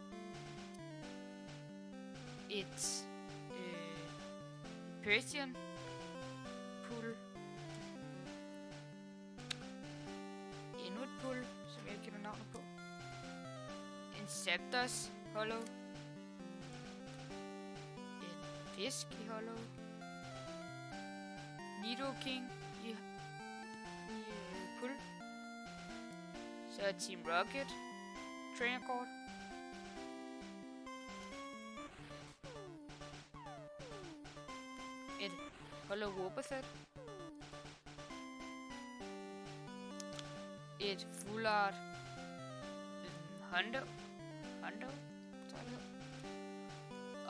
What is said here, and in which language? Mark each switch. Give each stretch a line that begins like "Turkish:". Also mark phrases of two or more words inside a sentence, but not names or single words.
Danish: Et Persian pull. Endnu et pull, som jeg ikke kender navnet på. En Zapdos Hollow. En fisk i Hollow. Nido King i pull. Så er Team Rocket trainerkort. Et Hollow Wobbuffet. Et
English: full art
Danish: Hondo, tror jeg det hedder.